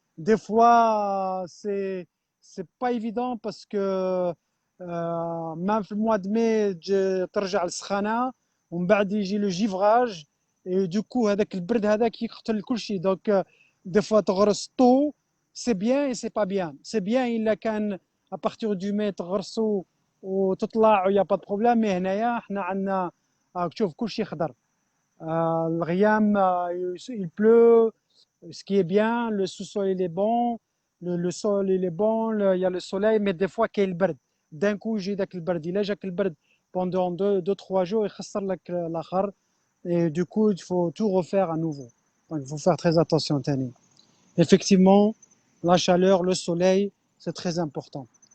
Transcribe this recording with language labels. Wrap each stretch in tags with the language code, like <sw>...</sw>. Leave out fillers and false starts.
<fr>Des fois, c'est pas évident parce que même le mois de mai,</fr> <ar>ترجع السخانة ومن بعد يجي</ar> <fr>le givrage et du coup</fr> <ar>هذاك البرد هذاك يقتل كل شيء.</ar> <fr>Donc des fois</fr> <ar>تغرس</ar> <fr>tôt, c'est bien et c'est pas bien. C'est bien</fr> <ar>إلا كان</ar> <fr>à partir du mai</fr> <ar>تغرسوا وتطلع ويا با بروبليم. مي هنايا حنا عندنا تشوف كلشي خضر.</ar> <fr>الغيام il pleut, ce qui est bien, le sous-sol il est bon, le sol il est bon, il y a le soleil, mais des fois</fr> <ar>كاين البرد.</ar> <fr>d'un coup</fr> <ar>يجي داك البرد الا جاك البرد</ar> <fr>pendant 2-3 jours</fr> <ar>يخسر لك الاخر</ar> <fr>et du coup il faut tout refaire à nouveau donc il faut faire très attention</fr> <ar>تاني</ar> <fr>effectivement la chaleur le soleil c'est très important</fr>